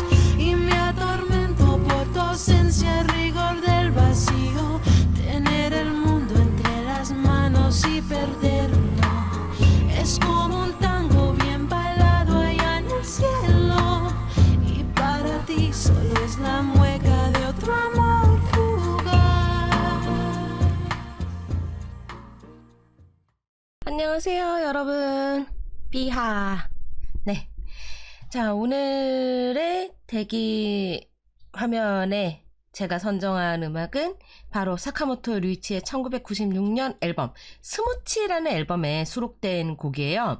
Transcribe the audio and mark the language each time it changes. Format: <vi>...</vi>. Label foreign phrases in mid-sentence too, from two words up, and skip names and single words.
<es>Y me atormento por tu ausencia, el rigor del vacío, tener el mundo entre las manos y perderlo. Es como un tango bien bailado allá en el cielo, y para ti solo es la mueca de otro amor fugaz.</es> <ko>안녕하세요, 여러분. 비하. 네. 자, 오늘의 대기 화면에 제가 선정한 음악은 바로 사카모토 류이치의 1996년 앨범 스무치라는 앨범에 수록된 곡이에요.</ko>